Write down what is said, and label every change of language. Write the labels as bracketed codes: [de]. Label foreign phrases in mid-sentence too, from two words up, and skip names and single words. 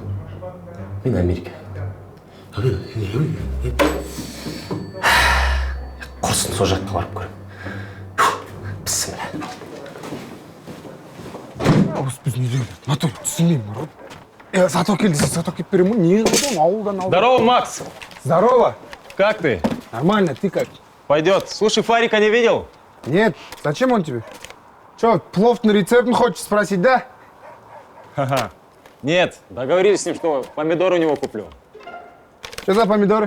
[kk] Мен Америкаға кетемін. Құрсын сол жаққа барып көрем. Бісміллә. Біз не деймін? Натур, түсінбеймін. Саток келді, саток кеп беремін. Не қылдың? Ауылдан. [ru] Здорово, Макс! Здорово! Как ты? Нормально, ты как? Пойдет. Слушай, Фарика не видел? Нет, зачем он тебе? Че, плов-на рецепт хочешь спросить, да? Ха-ха. Нет, договорились с ним, что помидоры у него куплю. Что за помидоры?